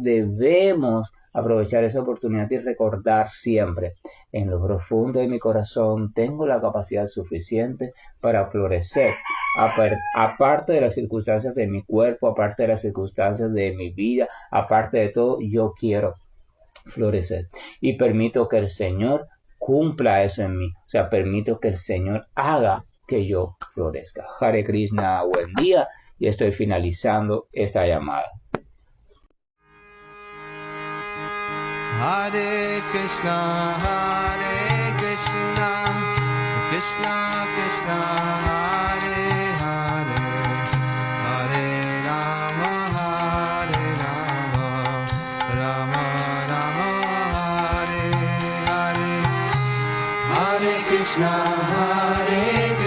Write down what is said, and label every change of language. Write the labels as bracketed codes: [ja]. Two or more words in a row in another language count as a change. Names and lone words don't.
[es] debemos aprovechar esa oportunidad y recordar siempre, en lo profundo de mi corazón tengo la capacidad suficiente para florecer, aparte de las circunstancias de mi cuerpo, aparte de las circunstancias de mi vida, aparte de todo, yo quiero florecer y permito que el Señor cumpla eso en mí, o sea, permito que el Señor haga que yo florezca. [sa] हरे कृष्ण, [es] buen día, y estoy finalizando esta llamada. [sa] हरे कृष्ण कृष्ण कृष्ण हरे हरे हरे राम राम राम हरे हरे हरे कृष्ण हरे